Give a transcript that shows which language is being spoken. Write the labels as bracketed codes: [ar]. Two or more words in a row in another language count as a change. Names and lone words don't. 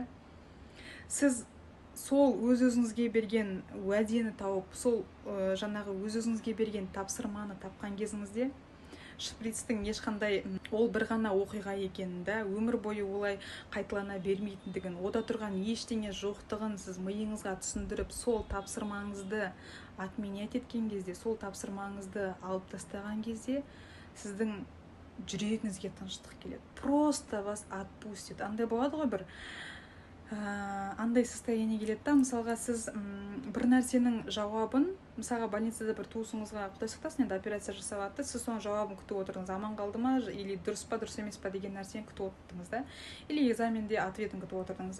[kk] Сіз сол өз-өзіңізге берген уәдені тауып, сол жаңағы өз-өзіңізге берген тапсырманы тапқан кезіңізде шприцтің ешқандай ол бір ғана оқиға екенін, өмір бойы олай қайталана бермейтіндігін, ода тұрған ештеңе жоқтығын сіз миыңызға түсіндіріп, сол тапсырмаңызды отменять еткен кезде, сол тапсырмаңызды алып тастаған кезде, сіздің жүрегіңізге тыныштық келеді. [ru] Просто вас отпустит. [kk] Андай болады ғой, бір андай состояние келеді да, мысалға сіз бір нәрсенің жауабын, мысалға больницада бір туысыңызға Құдай сақтасын, енді операция жасалады, сіз соның жауабын күтіп отырдыңыз, аман қалды ма, или дұрыс па, дұрыс емес па деген нәрсені күтіп отырдыңыз да, или экзаменде ответін күтіп отырдыңыз.